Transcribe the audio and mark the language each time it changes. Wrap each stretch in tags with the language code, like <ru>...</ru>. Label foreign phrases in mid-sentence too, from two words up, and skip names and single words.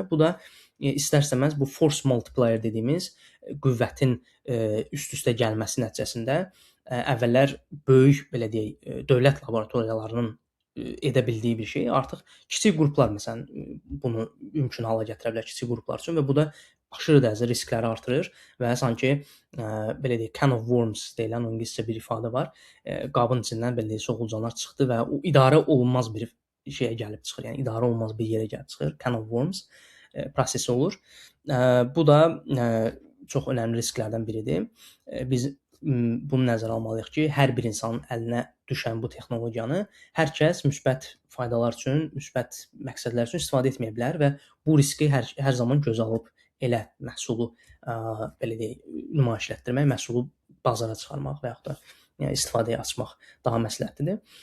<az>Bu da istər-istəməz bu</az> <en>force multiplier</en> <az>dediyimiz qüvvətin, üst-üstə gəlməsi nəticəsində, əvvəllər böyük belə deyək, dövlət laboratoriyalarının, edə bildiyi bir şey artıq kiçik qruplar məsələn, bunu mümkün hala gətirə bilər kiçik qruplar üçün və bu da aşırı dərəcədə riskləri artırır və sanki belə deyək,</az> <en>can of worms</en> <az>deyilən o ingiliscə bir ifadə var. Qabın içindən belə deyək, soxulcanlar çıxdı və o idarə olunmaz bir şeyə gəlib çıxır. Yəni idarə olunmaz bir yerə gəlib çıxır.</az> <en>Can of worms</en> <az>prosesi olur. Bu da çox önəmli risklərdən biridir. Biz bunu nəzərə almalıyıq ki, hər bir insanın əlinə düşən bu texnologiyanı hər kəs müsbət faydalar üçün, müsbət məqsədlər üçün istifadə etməyə bilər və bu riski hər zaman gözə alıb elə məhsulu belə deyək, nümayiş etdirmək, məhsulu bazara çıxarmaq və yaxud da yəni istifadəyə açmaq daha məsləhətlidir.</az>